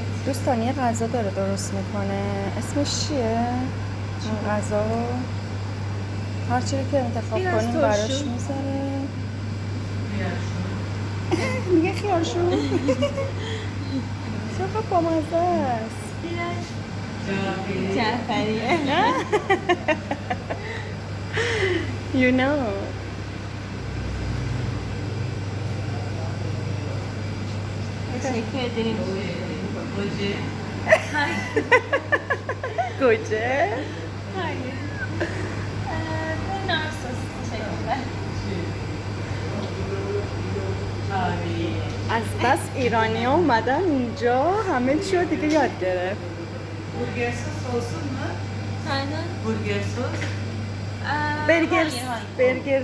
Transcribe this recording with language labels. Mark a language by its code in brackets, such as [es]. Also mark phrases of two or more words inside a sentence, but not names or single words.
[fa] دوستان یه غذا داره درست میکنه، اسمش چیه؟ این غذا رو هر چی که انتخاب biraz کنیم turşu. براش میذاره. میگه خیارشو. چقدر بامزه است. [tr] Biraz Caferiye. [en] You know. [tr] Teşekkür ederim. [fa] گوجه. [tr] Hayır. Ben narsız. Teşekkürler. [fa] از بس ایرانی ها اومدن اینجا همه چی رو دیگه یاد گرفت. [tr] Burger sos olsun mu? Aynen. Burger sos. [fa] برگر [tr] Hayır, hayır. [fa] برگر